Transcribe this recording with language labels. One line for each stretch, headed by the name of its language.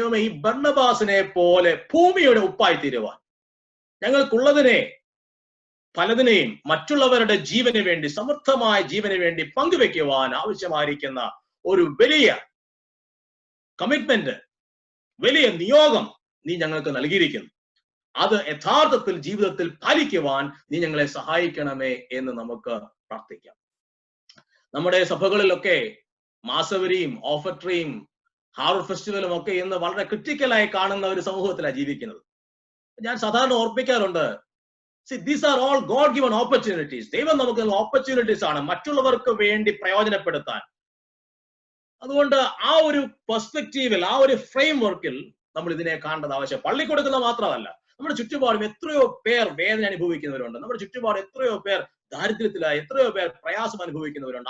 Malayalam: ദൈവമേ, ഈ ബർന്നബാസിനെ പോലെ ഭൂമിയുടെ ഉപ്പായി തീരുവാൻ, ഞങ്ങൾക്കുള്ളതിനെ പലതിനെയും മറ്റുള്ളവരുടെ ജീവന് വേണ്ടി, സമൃദ്ധമായ ജീവന് വേണ്ടി പങ്കുവെക്കുവാൻ ആവശ്യമായിരിക്കുന്ന ഒരു വലിയ കമ്മിറ്റ്മെന്റ്, വലിയ നിയോഗം നീ ഞങ്ങൾക്ക് നൽകിയിരിക്കുന്നു. അത് യഥാർത്ഥത്തിൽ ജീവിതത്തിൽ പാലിക്കുവാൻ നീ ഞങ്ങളെ സഹായിക്കണമേ എന്ന് നമുക്ക് പ്രാർത്ഥിക്കാം. നമ്മുടെ സഭകളിലൊക്കെ മാസവരിയും ഓഫട്രിയും ഹാർവർ ഫെസ്റ്റിവലും ഒക്കെ ഇന്ന് വളരെ ക്രിട്ടിക്കലായി കാണുന്ന ഒരു സമൂഹത്തിലാണ് ജീവിക്കുന്നത്. ഞാൻ സാധാരണ ഓർപ്പിക്കാറുണ്ട്,
English: these are all God given opportunities.
Malayalam: ദൈവം നമുക്ക് ഓപ്പർച്യൂണിറ്റീസ് ആണ് മറ്റുള്ളവർക്ക് വേണ്ടി പ്രയോജനപ്പെടുത്താൻ. അതുകൊണ്ട് ആ ഒരു പെർസ്പെക്റ്റീവിൽ, ആ ഒരു ഫ്രെയിം വർക്കിൽ നമ്മൾ ഇതിനെ കാണേണ്ടത് ആവശ്യം. പള്ളി കൊടുക്കുന്ന മാത്രമല്ല, നമ്മുടെ ചുറ്റുപാടും എത്രയോ പേർ വേദന അനുഭവിക്കുന്നവരുണ്ട്. നമ്മുടെ ചുറ്റുപാട് എത്രയോ പേർ ദാരിദ്ര്യത്തിലായി, എത്രയോ പേർ പ്രയാസം അനുഭവിക്കുന്നവരുണ്ട്.